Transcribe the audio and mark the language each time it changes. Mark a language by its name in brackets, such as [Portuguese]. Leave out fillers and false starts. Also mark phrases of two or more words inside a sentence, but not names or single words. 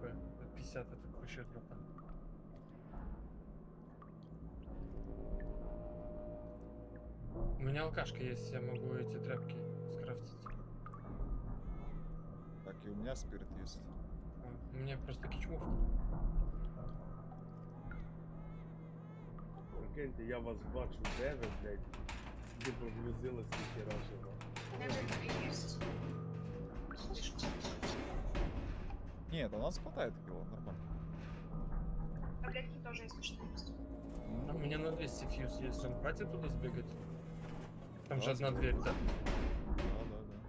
[Russian] До 50 это вообще круто. У меня алкашка есть, я могу эти тряпки скрафтить. Так, и у меня спирт есть. У меня просто кичмовка. [Ukrainian] Прикиньте, я вас бачу, де ви, блядь, де погрузили стільки разів. [Russian] Даже есть. Слышите? Нет, у нас хватает кило, нормально. Таблетки тоже, если что, есть. А у меня на 200 фьюз есть, нам хватит туда сбегать? Там же Да, одна дверь, да? Да.